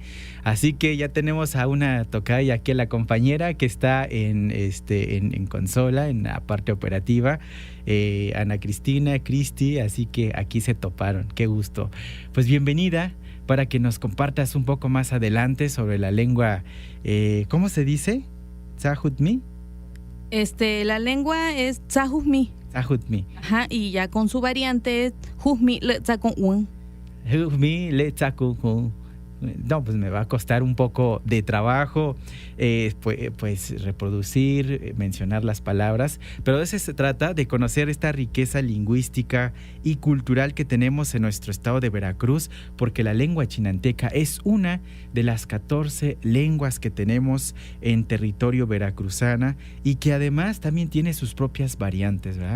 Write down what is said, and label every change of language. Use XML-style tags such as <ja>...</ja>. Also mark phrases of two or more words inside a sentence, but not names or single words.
<es>Así que ya tenemos a una tocaya aquí, la compañera que está en consola, en la parte operativa, Ana Cristina, Cristi, así que aquí se toparon, qué gusto. Pues bienvenida para que nos compartas un poco más adelante sobre la lengua, ¿cómo se dice? ¿Tzahutmi? La lengua es Tzahutmi. Tzahutmi. Ajá, y ya con su variante Juzmi le tzakon un. Juzmi le tzakon. No, pues me va a costar un poco de trabajo pues reproducir, mencionar las palabras, pero de eso se trata, de conocer esta riqueza lingüística y cultural que tenemos en nuestro estado de Veracruz, porque la lengua chinanteca es una de las 14 lenguas que tenemos en territorio veracruzana y que además también tiene sus propias variantes, ¿verdad?</es>